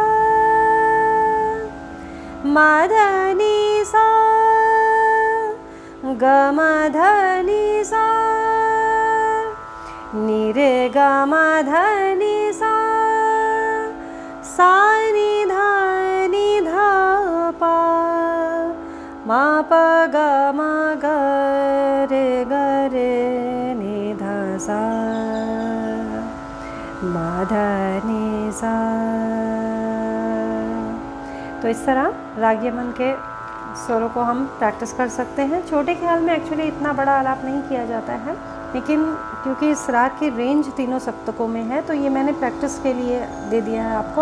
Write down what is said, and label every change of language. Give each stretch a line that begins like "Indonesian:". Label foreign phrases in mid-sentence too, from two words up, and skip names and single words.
Hindi: म ध नि सा ग म ध नि सा नि रे ग म ध नि सा नि ध प म प ग म ग रे नि ध सा म ध नि सा। तो इस तरह राग यमन के स्वरों को हम प्रैक्टिस कर सकते हैं। छोटे ख्याल में एक्चुअली इतना बड़ा आलाप नहीं किया जाता है, लेकिन क्योंकि इस राग की रेंज तीनों सप्तकों में है, तो ये मैंने प्रैक्टिस के लिए दे दिया है आपको।